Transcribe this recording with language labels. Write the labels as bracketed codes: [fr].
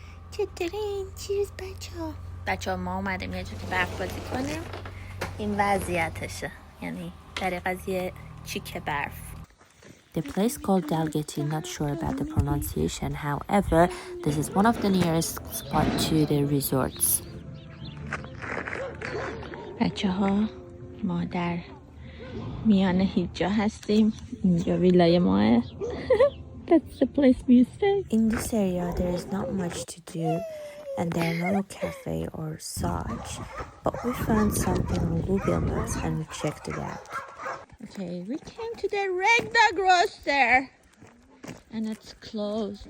[fa] چطورین؟ چیرز بچه ها ما اومدیم یه جا که برف بازی کنیم. این وضعیتشه، یعنی دریق از یه چیک برف. [en] The place called Dalgety, not sure about the pronunciation. However, this is one of the nearest spot to the resorts. [fa] بچه ها ما در میان هیچ جا هستیم. اینجا ویلای ماه. [en] That's the place we stay. In this area, there is not much to do, and there are no cafe or such. But we found something on Google Maps and we checked it out. Okay, we came to the Red Dog Roaster, and it's closed.